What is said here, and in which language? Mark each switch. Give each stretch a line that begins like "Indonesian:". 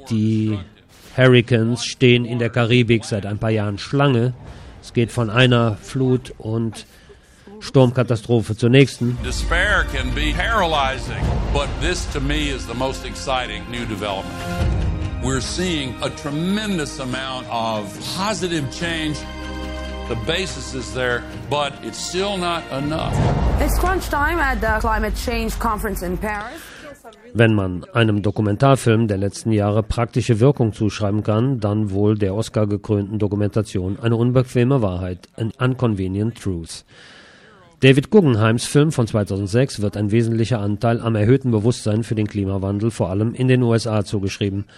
German: Die Hurricanes stehen in der Karibik seit ein paar Jahren Schlange. Es geht von einer Flut- und Sturmkatastrophe zur nächsten.
English: Despair can be paralyzing, but this to me is the most exciting new development. We're seeing a tremendous amount of positive change. The basis is there, but it's still not enough. It's crunch time at the climate change conference in Paris.
German: Wenn man einem Dokumentarfilm der letzten Jahre praktische Wirkung zuschreiben kann, dann wohl der Oscar-gekrönten Dokumentation Eine unbequeme Wahrheit, An Unconvenient Truth. David Guggenheims Film von 2006 wird ein wesentlicher Anteil am erhöhten Bewusstsein für den Klimawandel, vor allem in den USA, zugeschrieben.